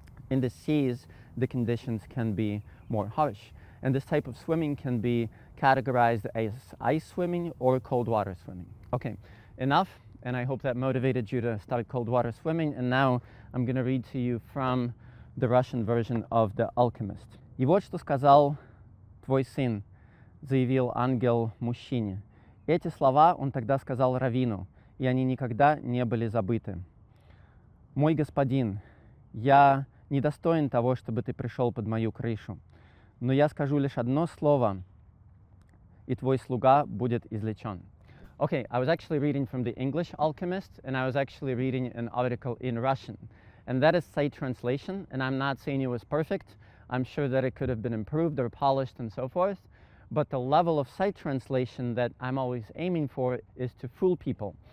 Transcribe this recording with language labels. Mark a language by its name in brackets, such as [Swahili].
[English] In the seas, the conditions can be more harsh. And this type of swimming can be categorized as ice swimming or cold water swimming. Okay, enough, and I hope that motivated you to start cold water swimming. And now I'm going to read to you from the Russian version of The Alchemist. [Russian] И вот что сказал твой сын, заявил ангел мужчине. Эти слова он тогда сказал раввину, и они никогда не были забыты. Мой господин, я недостоин того, чтобы ты пришел под мою крышу, но я скажу лишь одно слово, и твой слуга будет излечен. [English] Okay, I was actually reading from the English Alchemist, and I was actually reading an article in Russian. And that is Sight Translation, and I'm not saying it was perfect. I'm sure that it could have been improved or polished and so forth. But the level of Sight Translation that I'm always aiming for is to fool people.